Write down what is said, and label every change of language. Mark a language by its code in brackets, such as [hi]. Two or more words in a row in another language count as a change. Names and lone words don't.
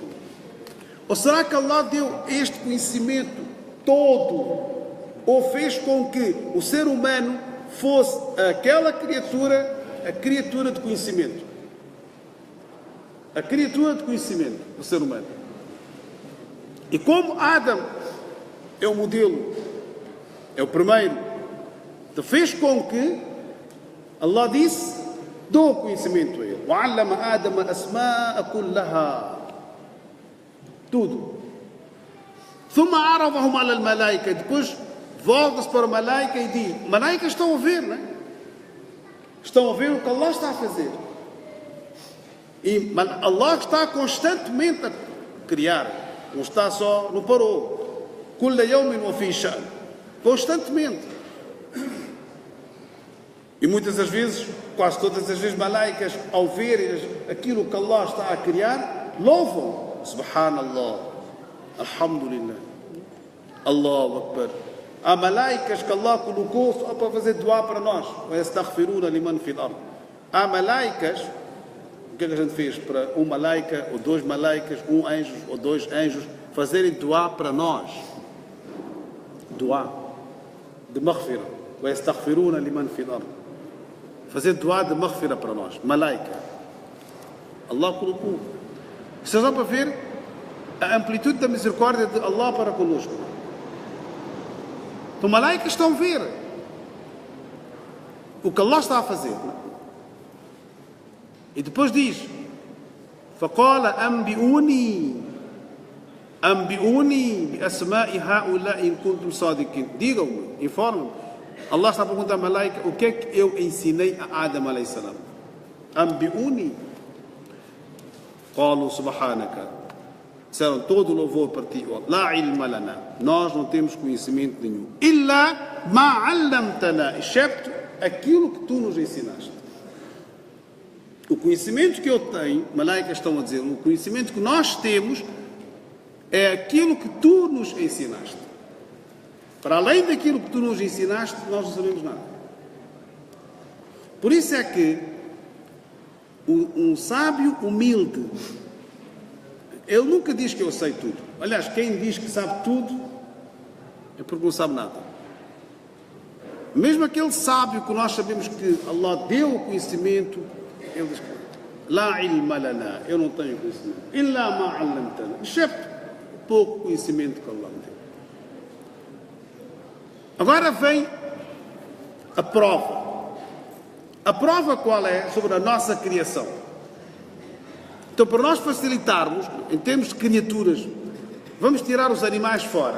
[pt] Ou será que Allah deu este conhecimento todo, ou fez com que o ser humano fosse aquela criatura, a criatura de conhecimento? A criatura de conhecimento do ser humano. E como Adão é o modelo, é o primeiro, então fez com que Allah disse, dou conhecimento a ele. [ar] وَعَلَّمَ آدَمَ الْأَسْمَاءَ كُلَّهَا. Tudo. ثُمَّ عَرَضَهُمْ عَلَى الْمَلَائِكَةِ. [pt] Depois volta-se para o Malaika e diz, Malaicas estão a ver, não é? Estão a ver o que Allah está a fazer. E Allah está constantemente a criar. Não está só, não parou. [ar] كُلَّ يَوْمٍ وَفِي شَأْنٍ. [pt] Constantemente. E muitas das vezes, quase todas as vezes, malaicas, ao verem aquilo que Allah está a criar, louvam. [ar] سبحان الله، الحمد لله، الله أكبر. [pt] Há malaicas que Allah colocou só para fazer dua para nós. Há malaicas, o que é que a gente fez para um malaica, ou dois malaicas, um anjo ou dois anjos, fazerem dua para nós? Dua de maghfira. Fazer dua de maghfira para nós. Malaika. Allah colocou. Vocês vão para ver a amplitude da misericórdia de Allah para conosco. Então, malaicas estão a ver o que Allah está a fazer. E depois diz, [ar] فَقَالَ أَنْبِئُونِي بِأَسْمَاءِ هَؤُلَاءِ إِنْ كُنْتُمْ صَادِقِينَ. [pt] Digam-me, informam-me. Allah está a perguntar a malaika, o que é que eu ensinei a Adão a.s. [ar] أنبئوني. قالوا سبحانك. [pt] Disseram todo o louvor para ti. [ar] لا علم لنا. [pt] Nós não temos conhecimento nenhum. [ar] إلا ما علمتنا. [pt] Excepto aquilo que tu nos ensinaste. O conhecimento que eu tenho, malaicas estão a dizer, o conhecimento que nós temos é aquilo que tu nos ensinaste. Para além daquilo que tu nos ensinaste, nós não sabemos nada. Por isso é que um sábio humilde, ele nunca diz que eu sei tudo. Aliás, quem diz que sabe tudo é porque não sabe nada. Mesmo aquele sábio que nós sabemos que Allah deu o conhecimento, Ele diz: [ar] لا علم لنا, [pt] eu não tenho conhecimento. [ar] إلا ما علمتنا, [pt] excepto pouco conhecimento que Allah me deu. Agora vem a prova. A prova qual é? Sobre a nossa criação. Então, para nós facilitarmos, em termos de criaturas, vamos tirar os animais fora.